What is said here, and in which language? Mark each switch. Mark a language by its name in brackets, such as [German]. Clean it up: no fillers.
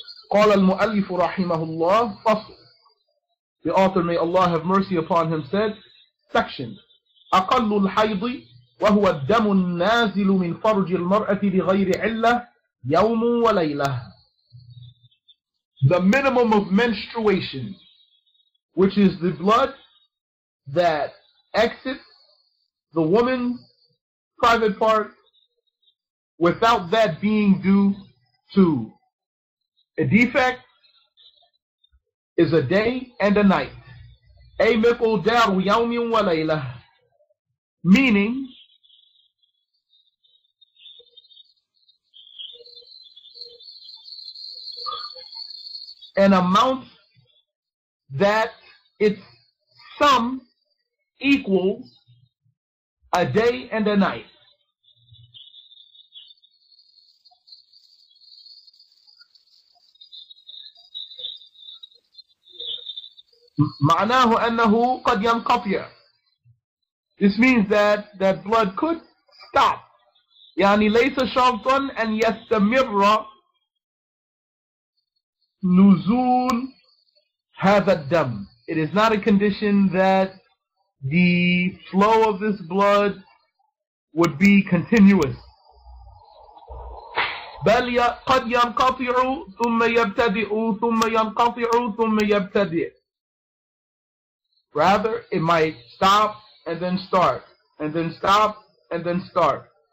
[Arabic] قال المؤلف رحمه الله فصل. [English] The author, may Allah have mercy upon him, said, section. [Arabic] أقل الحيض وهو الدم النازل من فرج المرأة بغير علة يوم وليلة. [English] The minimum of menstruation, which is the blood that exits the woman's private part without that being due to a defect, is a day and a night. [Arabic] أي مقدار يوم وليلة. [English] Meaning, an amount that its sum equals a day and a night. [Arabic] معناه أنه قد ينقطع. [English] This means that blood could stop. [Arabic] يعني ليس شرطا أن يستمر نزول هذا الدم. [English] It is not a condition that the flow of this blood would be continuous. [Arabic] بل قد ينقطع ثم يبتدئ ثم ينقطع ثم يبتدئ. [English] Rather, it might stop and then start, and then stop and then start.